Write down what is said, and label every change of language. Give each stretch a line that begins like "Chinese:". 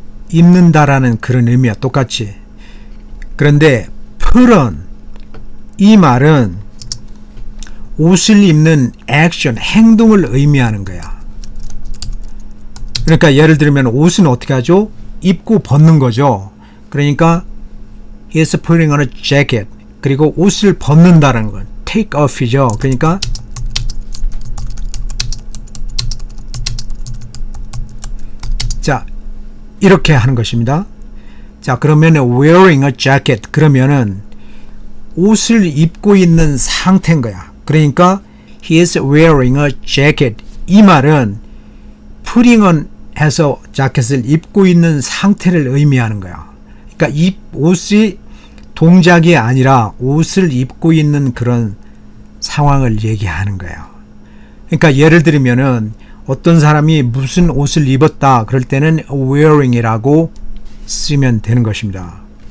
Korean: 입는다라는 그런 의미와 똑같이. 그런데 put on 이 말은 옷을 입는 액션, 행동을 의미하는 거야. 그러니까 예를 들면 옷은 어떻게 하죠? 입고 벗는 거죠. 그러니까
English: he is putting on a jacket.
Korean: 그리고 옷을 벗는다는 건 take off이죠. 그러니까 자, 이렇게 하는 것입니다. 자, 그러면
English: wearing a jacket
Korean: 그러면은 옷을 입고 있는 상태인 거야. 그러니까
English: he is wearing a jacket.
Korean: 이 말은 putting on 해서 자켓을 입고 있는 상태를 의미하는 거야. 그러니까 옷이 동작이 아니라 옷을 입고 있는 그런 상황을 얘기하는 거예요. 그러니까 예를 들면은 어떤 사람이 무슨 옷을 입었다 그럴 때는 wearing이라고 쓰면 되는 것입니다.